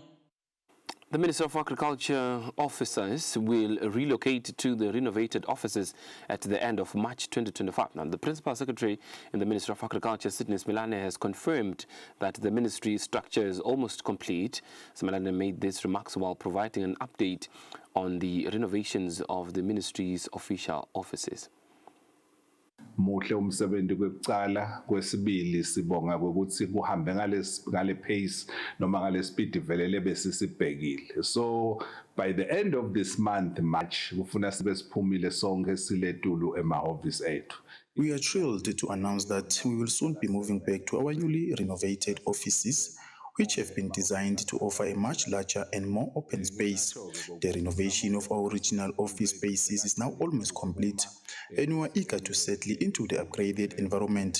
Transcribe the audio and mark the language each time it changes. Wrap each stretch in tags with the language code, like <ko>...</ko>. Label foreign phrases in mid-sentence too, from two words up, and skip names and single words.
<en>The Minister of Agriculture officers will relocate to the renovated offices at the end of March 2025. Now, the Principal Secretary in the Ministry of Agriculture, Sydney Smilane, has confirmed that the ministry structure is almost complete. Smilane made these remarks while providing an update on the renovations of the ministry's official offices.</en> <ss>Muhle umsebenzi kwekucala kwesibili sibonga ukuthi kuhambe ngale pace noma ngale speed velele besisibhekile.</ss> <en>So by the end of this month March</en> <ss>kufuna sibe siphumile sonke siletulu emahhovisi ethu.</ss> <en>We are thrilled to announce that we will soon be moving back to our newly renovated offices, which have been designed to offer a much larger and more open space. The renovation of our original office spaces is now almost complete, and we are eager to settle into the upgraded environment.</en>